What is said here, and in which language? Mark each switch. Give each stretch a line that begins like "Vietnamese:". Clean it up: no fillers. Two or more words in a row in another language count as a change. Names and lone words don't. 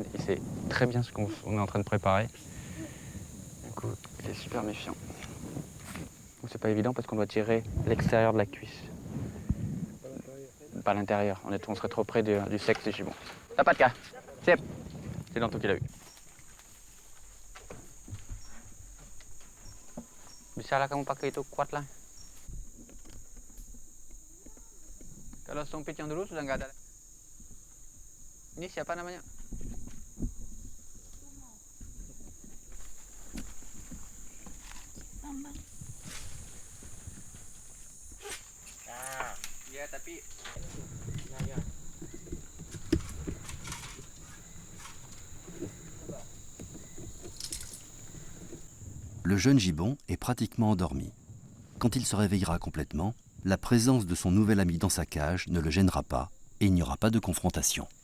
French: Il sait très bien ce qu'on est en train de préparer. Du coup, il est super méfiant. C'est pas évident parce qu'on doit tirer l'extérieur de la cuisse. Pas l'intérieur. On serait trop près du sexe du gibbon. T'as pas de cas. C'est Danto qui l'a eu.
Indonesian: Bisa lah kamu pakai itu, kuat lah. Kalau sumpit yang dulu sudah nggak ada. Ini siapa namanya? Tambang. Ya, tapi
French: Le jeune gibbon est pratiquement endormi. Quand il se réveillera complètement, la présence de son nouvel ami dans sa cage ne le gênera pas et il n'y aura pas de confrontation.